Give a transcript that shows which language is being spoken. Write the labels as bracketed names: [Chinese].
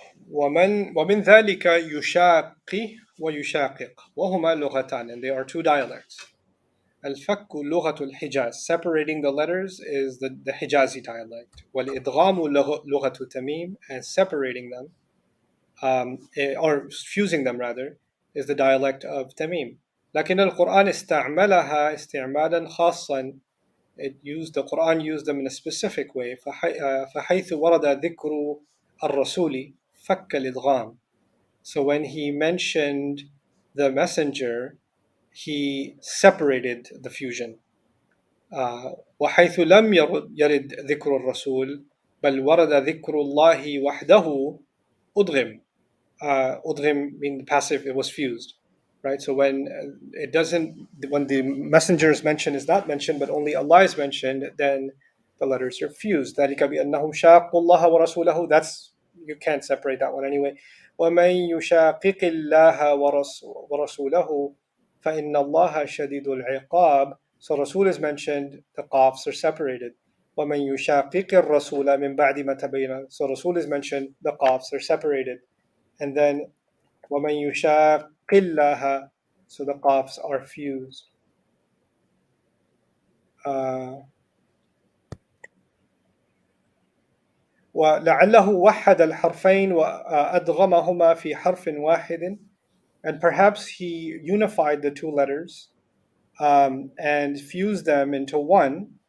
[Arabic] ومن ذلك يشاقي ويشاقق وهما لغتان, [English] and they are two dialects. [Arabic] الفك لغة الحجاز, [English] separating the letters is the Hijazi dialect. [Arabic] والإدغام لغة تميم, [English] and separating them, or fusing them rather, is the dialect of Tamim. [Arabic] لكن القرآن استعملها استعمالا خاصا. [English] The Quran used them in a specific way. [Arabic] فحيث ورد ذكر الرسول فك الإدغام. [English] So when he mentioned the messenger, he separated the fusion. [Arabic] وحيث لم يرد ذكر الرسول بل ورد ذكر الله وحده أدغم. [English] Udghim means passive, it was fused, right? So when when the messenger is mentioned is not mentioned, but only Allah is mentioned, then the letters are fused. [Arabic] ذلك بأنهم شاقوا الله ورسوله. [English] That's, you can't separate that one anyway. [Arabic] ومن يشاقق الله ورسوله فإن الله شديد العقاب. [English] So Rasul is mentioned, the qafs are separated. [Arabic] ومن يشاقق الرسول من بعد ما تبين. [English] So Rasul is mentioned, the qafs are separated. And then [Arabic] وَمَنْ يُشَاقِ اللَّهَ, [English] so the qafs are fused. [Arabic] وَلَعَلَّهُ وَحَّدَ الْحَرْفَيْنِ وَأَدْغَمَهُمَا فِي حَرْفٍ وَاحِدٍ, [English] and perhaps he unified the two letters and fused them into one.